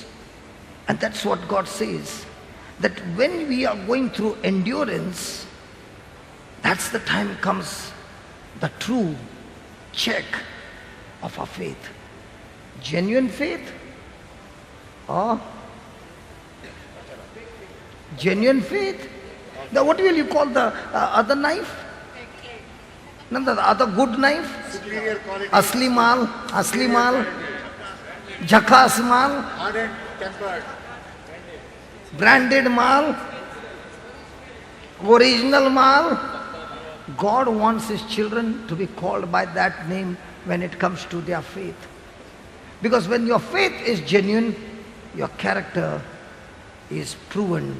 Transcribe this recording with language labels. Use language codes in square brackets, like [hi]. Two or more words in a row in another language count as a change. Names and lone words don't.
[en] And that's what God says, that when we are going through endurance, that's the time comes the true check of our faith. Genuine faith or genuine faith. Now what will you call the other knife? No, the other good knife? Superior quality. [hi] असली माल, झकास माल, [en] Hardened, tempered. [hi] branded mal, original mal. [en] God wants his children to be called by that name when it comes to their faith. Because when your faith is genuine, your character is proven.